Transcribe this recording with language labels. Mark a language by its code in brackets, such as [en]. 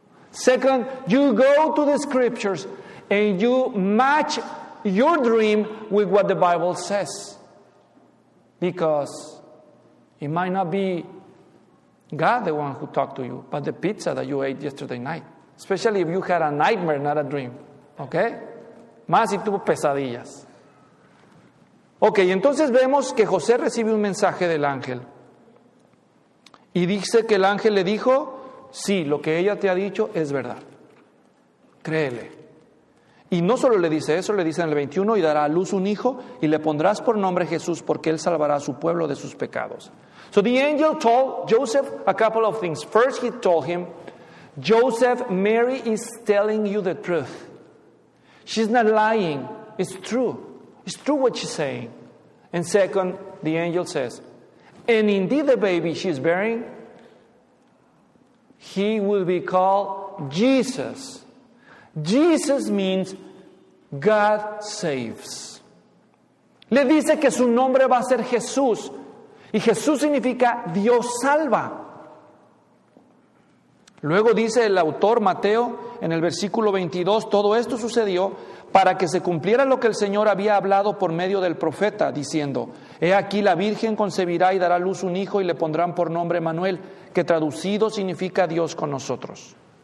[en] Second, you go to the Scriptures and you match your dream with what the Bible says. Because it might not be God the one who talked to you, but the pizza that you ate yesterday night. Especially if you had a nightmare, not a dream. [es] Okay? Más si tuvo pesadillas. Ok, entonces vemos que José recibe un mensaje del ángel. Y dice que el ángel le dijo, sí, lo que ella te ha dicho es verdad. Créele. Y no solo le dice eso, le dice en el 21, y dará a luz un hijo y le pondrás por nombre Jesús porque él salvará a su pueblo de sus pecados. [en] So the angel told Joseph a couple of things. First he told him, Joseph, Mary is telling you the truth. She's not lying. It's true. It's true what she's saying. And second, the angel says, and indeed the baby she's bearing, he will be called Jesus. Jesus means God saves. [es] Le dice que su nombre va a ser Jesús. Y Jesús significa Dios salva. Luego dice el autor Mateo en el versículo 22, todo esto sucedió para que se cumpliera lo que el Señor había hablado por medio del profeta, diciendo, he aquí la Virgen concebirá y dará luz un hijo y le pondrán por nombre Manuel, que traducido significa Dios con nosotros.